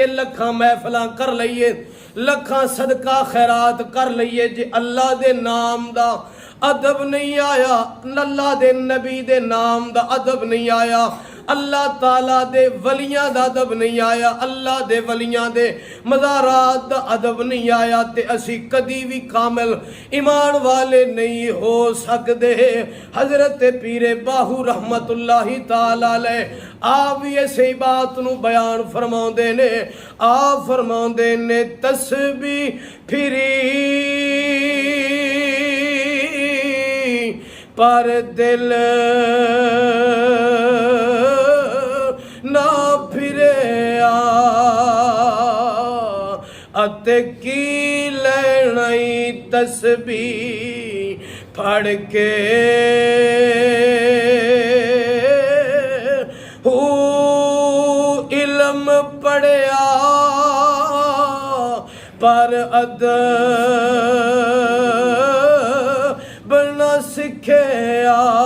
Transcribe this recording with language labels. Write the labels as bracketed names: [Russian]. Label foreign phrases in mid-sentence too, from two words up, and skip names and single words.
[Punjabi] لکھاں محفلاں کر لئیے لکھاں صدقہ خیرات کر لئیے جے اللہ دے نام دا ادب نہیں آیا اللہ دے نبی دے نام دا ادب نہیں آیا اللہ تعالیٰ دے ولیاں دا ادب نہیں آیا اللہ دے ولیاں دے مزارات دا ادب نہیں آیا تے اسی کدی بھی کامل ایمان والے نہیں ہو سکدے. حضرت پیرے باہو [Arabic] رحمة الله تعالى عليه [Punjabi] آپ بھی اسی بات نوں بیان فرماؤندے نے. آپ فرماؤندے نے تسبیح پھری پر دل نہ پھریا اتے کی لینائی تسبیح پھڑ کے ہو علم پڑھیا پر ادب نہ سکھیا